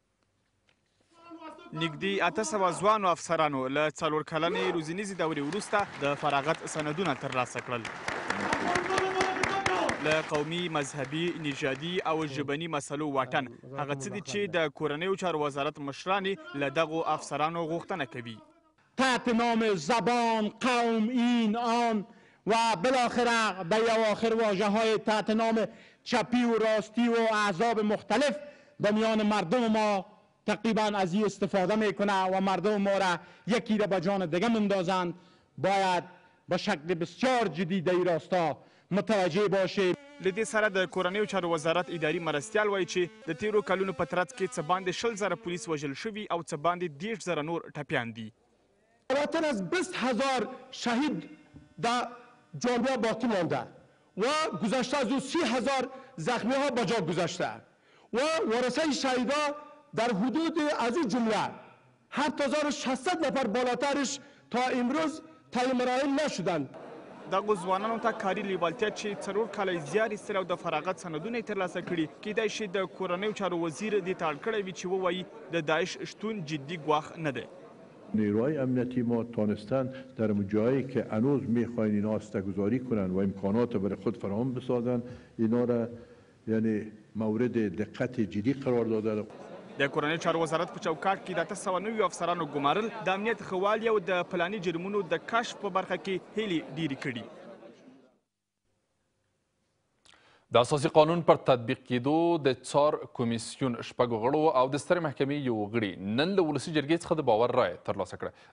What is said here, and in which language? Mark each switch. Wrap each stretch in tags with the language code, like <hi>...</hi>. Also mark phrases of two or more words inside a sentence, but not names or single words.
<ps>نږدې 800 ځوانو افسرانو له 4 کلنې روزنیزې دورې وروسته د فراغت سندونه ترلاسه کړل. له قومي، مذهبي، نژادي او ژبني مسلو واټن هغه څه دي چې د کورنیو چارو وزارت مشران له دغو افسرانو غوښتنه کوي.</ps> <fa>تحت نام زبان، قوم، این، آن و بالاخره به اواخر واژه‌های تحت نام چپی و راستی و احزاب مختلف به میان مردم ما تقریبا از این استفاده میکنه و مردم ما را یکی را به جان دیگه مندازند. باید به شکل بسیار جدی در این راستا متوجه باشه.</fa> <ps>له دې سره د کورنیو چارو وزارت اداري مرستیال وایي چې د تیرو کلونو په ترڅ کې څه باندې 20,000 پولیس وژل شوي او څه باندې 10,000 نور ټپیان دي.</ps> <fa>بالاتر از 20,000 شهید در جامعه باقی مانده و گذشته از او 30,000 زخمی ها به جا گذاشته و ورثه شهیدا در حدود از این جمله 7,600 نفر بالاترش تا امروز تعیین مراحل نشدند.</fa> <ps>دغو ځوانانو ته کاري لیوالتیا چې 4 کاله زیار ایستل او د فراغت سندونه یې ترلاسه کړي کیدای شي د کورنیو چارو وزیر دې ته اړ کړی وي چې ووایي د داعش شتون جدي ګواښ نه دی.</ps> <fa>نیروهای امنیتی ما تانستن در جایی که هنوز میخواین اینا استگذاری کنن و امکانات برای خود فراهم بسازن اینا را یعنی مورد دقت جدی قرار داده.</fa> <ps>د کورنیو چارو وزارت په چوکاټ کې د 890 افسرانو ګمارل د امنیت ښه والي او د پلاني جرمونو د کشف په برخه کې هیلې ډېرې کړي. د اساسي قانون پر تطبیق کېدو د څار کمیسیون شپږو غړو او د سترې محکمې یو غړي نن له ولسي جرګې څخه د باور رایه ترلاسه کړه.</ps>